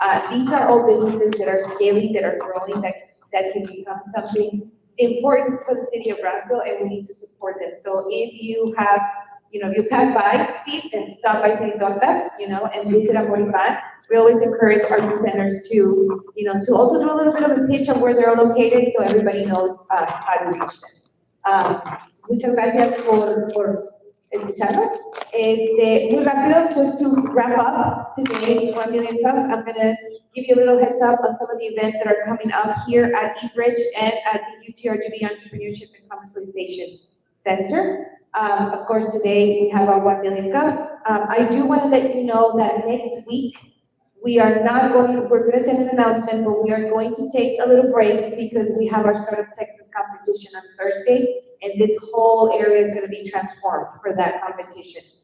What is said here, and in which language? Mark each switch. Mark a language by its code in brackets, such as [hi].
[en] These are all businesses that are scaling, that are growing, that can become something important for the city of Brownsville, and we need to support them. So if you have, if you pass by, Steve, and stop by Tortas, and visit Amoripan, we always encourage our presenters to, to also do a little bit of a pitch on where they're located, so everybody knows how to reach them. [es] Muchas gracias por escucharnos. Muy rápido, [en] just to wrap up today, 1 Million Cups, I'm going to give you a little heads up on some of the events that are coming up here at eBridge and at the UTRGV Entrepreneurship and Commercialization Center. Of course, today we have our 1 Million Cups. I do want to let you know that next week, we're going to send an announcement, but we are going to take a little break because we have our Startup Texas competition on Thursday, and this whole area is going to be transformed for that competition.